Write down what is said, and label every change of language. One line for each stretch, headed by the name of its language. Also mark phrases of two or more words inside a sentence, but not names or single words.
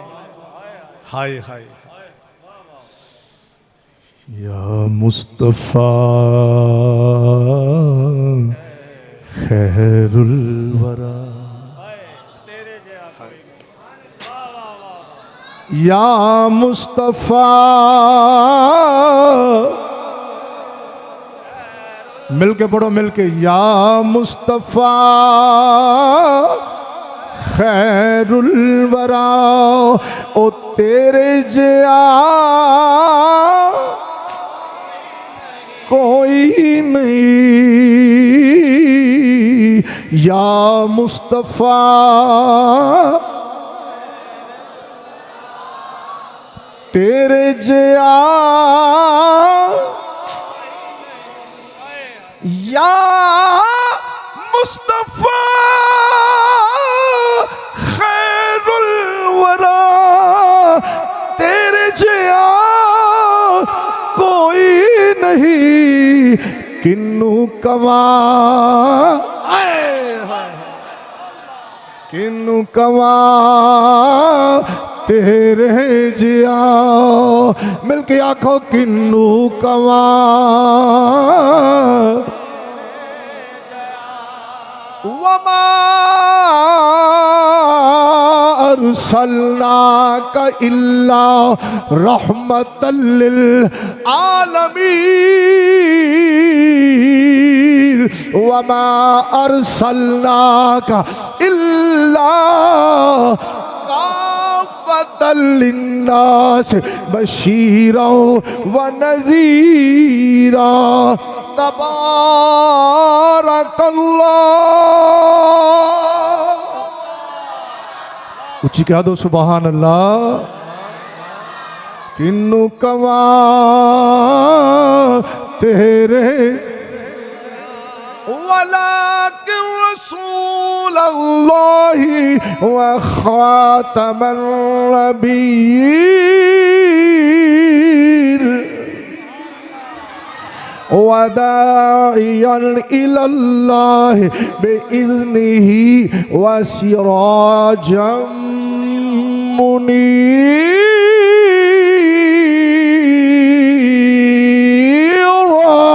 Arabic: هاي هاي يا مصطفى خير الورى. يا مصطفى
Punjabi: مل کے پڑھو مل کے.
Arabic: يا مصطفى خير الورى,
Punjabi: او تیرے جیا کوئی نہیں.
Arabic: يا مصطفى
Punjabi: تیرے جیا,
Arabic: يا مصطفى خير الورى,
Punjabi: تیرے جیا کوئی نہیں. کنو کما، کنو کما تیرے جیا، مل کے آکھو کنو کما.
Arabic: وما أرسلناك إلا رحمة للعالمين. وما أرسلناك إلا كافة للناس بشيرا ونذيرا.
Punjabi: تبارک اللہ، اُچی کہہ دو
Arabic: سبحان الله.
Punjabi: کنو کما تیرے,
Arabic: ولكن رسول الله وخاتم النبيين وداعيا إلى الله بإذنه وسراجا منيرا.